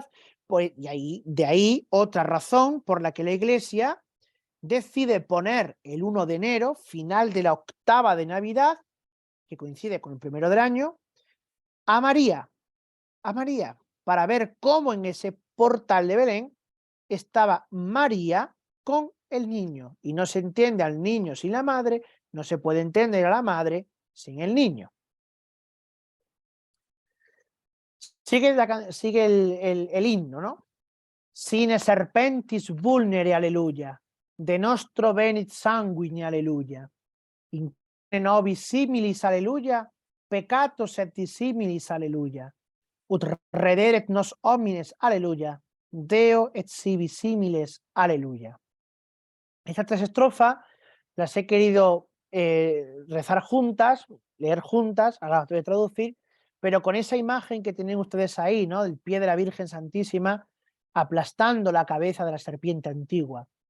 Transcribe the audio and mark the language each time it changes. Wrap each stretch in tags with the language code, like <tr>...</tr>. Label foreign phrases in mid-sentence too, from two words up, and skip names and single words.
<es>Pues, de ahí otra razón por la que la Iglesia decide poner el 1 de enero, final de la octava de Navidad, que coincide con el primero del año, a María, para ver cómo en ese portal de Belén estaba María con el niño. Y no se entiende al niño sin la madre, no se puede entender a la madre sin el niño. Sigue el himno, ¿no?</es> <la>Sine serpentis vulnere, aleluya, de nostro venit sanguine, aleluya, in nobis similis, aleluya, peccatos et dissimilis, aleluya, ut rederet nos homines, aleluya, Deo et sibi similes, aleluya.</la> <es>Estas tres estrofas las he querido rezar juntas, leer juntas, ahora las voy a traducir, pero con esa imagen que tienen ustedes ahí, ¿no? Del pie de la Virgen Santísima aplastando la cabeza de la serpiente antigua.</es>